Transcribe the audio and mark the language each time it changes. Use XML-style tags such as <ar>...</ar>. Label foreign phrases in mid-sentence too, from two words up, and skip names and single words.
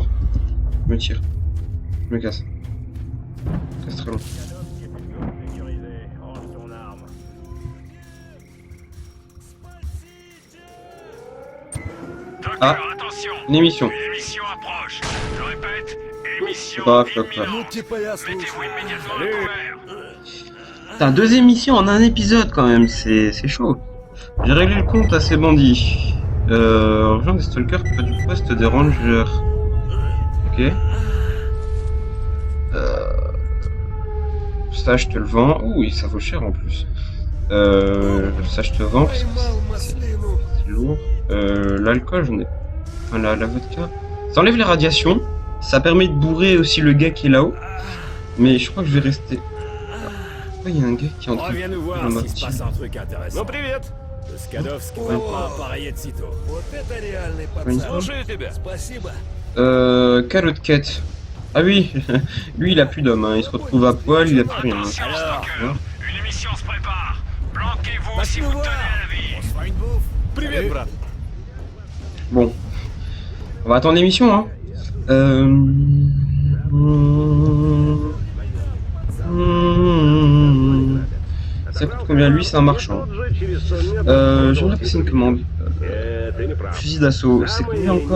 <fr>Je me tire. Je me casse. C'est très long. Ah, une émission. Une émission approche. Je répète, émission Bah, flop, là.</fr> <ru>Ну, типа я слушаю.</ru> <fr>Mettez-vous immédiatement à couvert. T'as 2 émissions en un épisode quand même, c'est chaud. J'ai réglé le compte à ces bandits. Rejoins des stalkers près du poste des rangers. Ok. Ça je te le vends. Ouh, ça vaut cher en plus. Ça je te vends parce que</fr> <ru>Поймал маслину.</ru> <fr>c'est lourd. L'alcool, j'en ai. Enfin, la vodka. Ça enlève les radiations. Ça permet de bourrer aussi le gars qui est là-haut. Mais je crois que je vais rester. Pourquoi il y a un gars qui est en train de. Reviens nous voir dans ma s'il se team. passe un truc intéressant.</fr> <ru>Ну привет.</ru> <fr>Le Skadovsk</fr> <ru>О,</ru> <fr>va pas appareiller de sitôt.</fr> <ru>Вот это реальный</ru> <fr>Oui.</fr> <ru>пацан. Слушаю тебя. Спасибо.</ru> <fr>Quelle autre quête? Ah oui, lui il a plus d'hommes, hein. Il se retrouve à poil, il a plus rien. hein. Attention, Alors, stalker. Une émission se prépare. Planquez-vous si vous nous tenez voir. à la vie. On se fera une bouffe.</fr> <ru>Привет, брат.</ru> <fr>Bon, on va attendre l'émission, hein. Ça coûte combien? Lui, c'est un marchand. J'aimerais passer une commande. Fusil d'assaut, c'est combien encore?</fr>